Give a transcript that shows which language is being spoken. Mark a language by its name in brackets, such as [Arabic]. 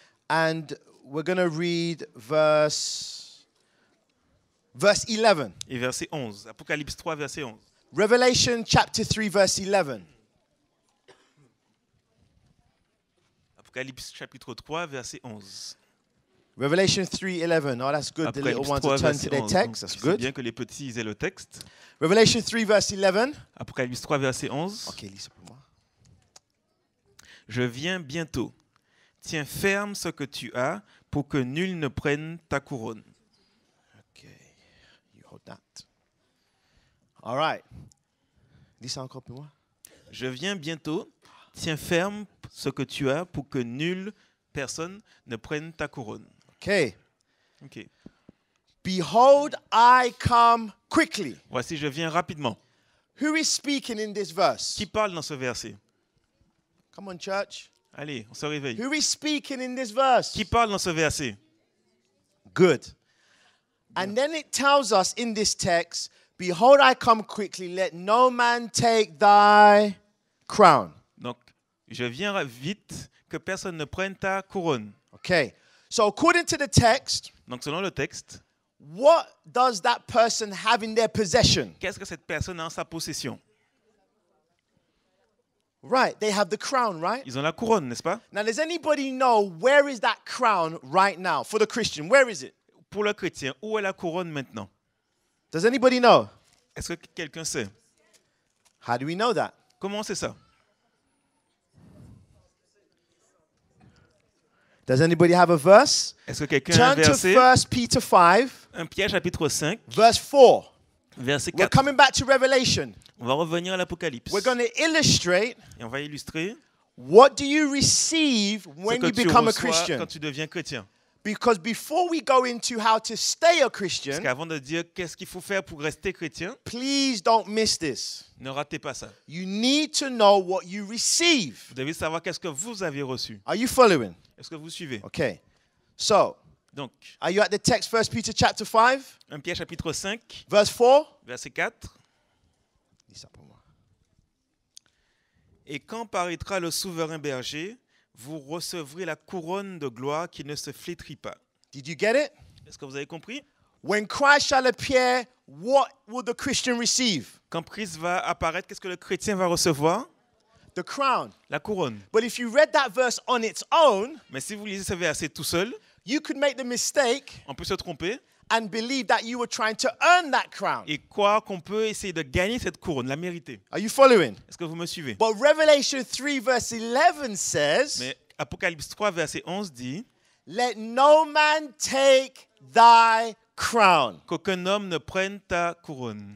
[English] And we're going to read verse 11. [French] Et verset 11. Apocalypse 3, verset 11. [English] Revelation chapter 3 verse 11. [French] Apocalypse chapitre 3, verset 11. [English] Revelation 3:11. Oh, that's good. The little [French] Apocalypse [English] ones [French] 3, [English] will turn [French] verset [English] to their [French] 11. [English] text. [French] Donc, [English] That's [French] c'est [English] good. [French] bien que les petits aient le texte. [English] Revelation 3 verse 11. [French] Apocalypse 3, verset 11. Ok, lis ça pour moi. Je viens bientôt. Tiens ferme ce que tu as pour que nul ne prenne ta couronne. [English] Okay, you hold that. All right. [French] Lis ça encore pour moi. Je viens bientôt. Tiens ferme ce que tu as pour que nulle personne ne prenne ta couronne. [English] Okay. [French] Ok. [English] Behold, I come quickly. [French] Voici, je viens rapidement. [English] Who is speaking in this verse? [French] Qui parle dans ce verset? [English] Come on, church. [French] Allez, on se réveille. [English] Who is speaking in this verse? [French] Qui parle dans ce verset? [English] Good. And then it tells us in this text, behold, I come quickly, let no man take thy crown. [French] Donc, je viens vite, que personne ne prenne ta couronne. [English] Okay. So according to the text, [French] Donc selon le texte, [English] what does that person have in their possession? [French] qu'est-ce que cette personne a en sa possession? [English] Right, they have the crown, right? [French] Ils ont la couronne, n'est-ce pas? [English] Now, does anybody know where is that crown right now for the Christian? Where is it? [French] Pour le chrétien, où est la couronne maintenant? [English] Does anybody know? [French] Est-ce que quelqu'un sait? [English] How do we know that? [French] Comment c'est ça? [English] Does anybody have a verse? [French] Est-ce que quelqu'un a un [English] Turn to [French] verset? [English] 1 Peter 5, [French] 1 Pierre chapitre 5, [English] verse 4. [French] verset [English] We're [French] 4. [English] coming back to Revelation. [French] On va revenir à l'Apocalypse. [English] We're going to illustrate [French] Et on va illustrer [English] what do you receive [French] ce [English] when [French] que [English] you [French] tu [English] become a [French] reçois [English] Christian. [French] quand tu deviens chrétien. [English] Because before we go into how to stay a [French] Parce [English] Christian, [French] qu'avant de dire qu'est-ce qu'il faut faire pour rester chrétien, [English] please don't miss this. [French] ne ratez pas ça. [English] You need to know what you receive. [French] Vous devez savoir qu'est-ce que vous avez reçu. [English] Are you following? [French] Est-ce que vous suivez? [English] Okay. So, [French] Donc, [English] are you at the text 1 Peter chapter 5, [French] 1 Pierre chapitre 5, [English] verse 4? [French] verset 4. Dis ça pour moi. Et quand paraîtra le souverain berger, vous recevrez la couronne de gloire qui ne se flétrit pas. [English] Did you get it? [French] Est-ce que vous avez compris? [English] When Christ shall appear, what will the Christian receive? [French] Quand Christ va apparaître, qu'est-ce que le chrétien va recevoir? [English] The crown. [French] La couronne. [English] But if you read that verse on its own, [French] Mais si vous lisez ce verset tout seul, [English] you could make the mistake [French] on peut se tromper [English] and believe that you were trying to earn that crown. [French] et croire qu'on peut essayer de gagner cette couronne, la mériter. [English] Are you following? [French] Est-ce que vous me suivez? [English] But Revelation 3 verse 11 says, [French] Mais Apocalypse 3, verset 11 dit [English] let no man take thy crown. [French] qu'aucun homme ne prenne ta couronne.